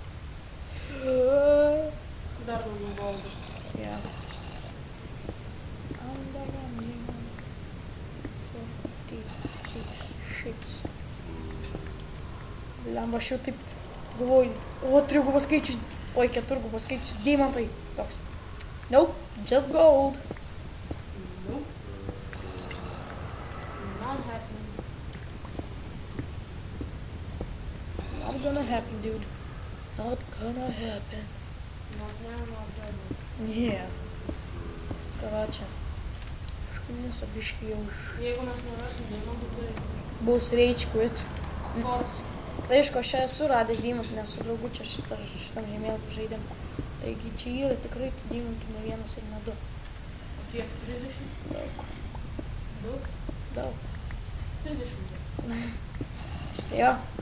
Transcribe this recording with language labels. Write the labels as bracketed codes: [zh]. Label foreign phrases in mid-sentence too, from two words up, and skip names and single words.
[lt] Dar daugiau goldų. Ja. Lemba, aš jau taip galvoju, trigubas skaičius, 4 skaičius, deimantai. Toks. [en] Nope, just gold. Nope. Not happening. Not gonna happen, dude. Not gonna happen. Not now, not ever. Yeah. [lt] Karačia. Kažkaip biškį jau Jeigu mes nerasim deimantų, tai [en] bus rage quit. of course. [lt] Tai aišku, aš esu radęs deimantų, nes su draugu čia šitam žemėlapį žaidėm. Taigi čia yra tikrai tų deimantų ne vienas ir ne 2. O kiek? 30? Daug. Daug? Daug. 30. Tai jo.